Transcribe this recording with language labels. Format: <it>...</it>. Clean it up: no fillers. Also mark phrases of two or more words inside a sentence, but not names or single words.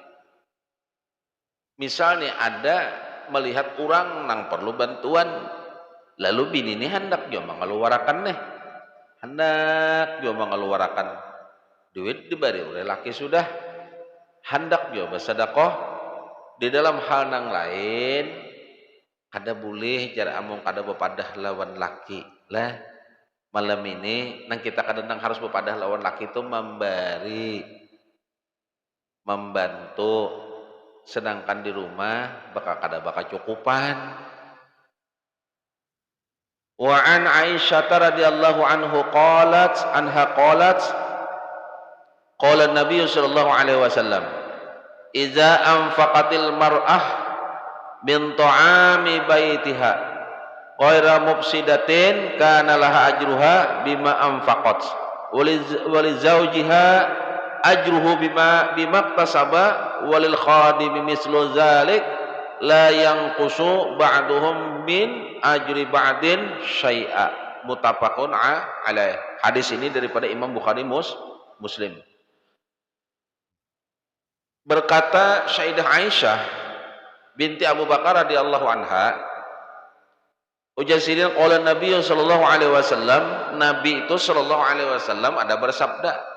<bjn>Misalnya ada melihat orang nang perlu bantuan, lalu bini ini hendak juga mengeluarkan duit diberi oleh laki sudah, hendak juga bersedekah di dalam hal nang lain, kada boleh jar amung kada bepadah lawan laki lah. Malam ini nang kita kadang harus bepadah lawan laki itu memberi, membantu. Sedangkan di rumah kada bakal cukupan.</bjn> <ar>وعن عائشة رضي الله قالت قال النبي صلى الله عليه وسلم إذا أنفقت المرأة من طعام بيتها غير مفسدة كان لها أجرها بما أنفقت ولزوجها أجره بما اكتسب وللخادم مثل ذلك لا ينقص بعضهم من أجر بعض شيئا. متفق عليه.</ar> <bjn>Hadis ini daripada Imam Bukhari Muslim. Berkata Sayyidah Aisyah binti Abu Bakar</bjn> <ar>رضي الله عنها,</ar> <bjn>Ujar sidin</bjn> <ar>قال النبي صلى الله عليه وسلم,</ar> <bjn>Nabi itu</bjn> <ar>صلى الله عليه وسلم</ar> <bjn>ada bersabda,</bjn>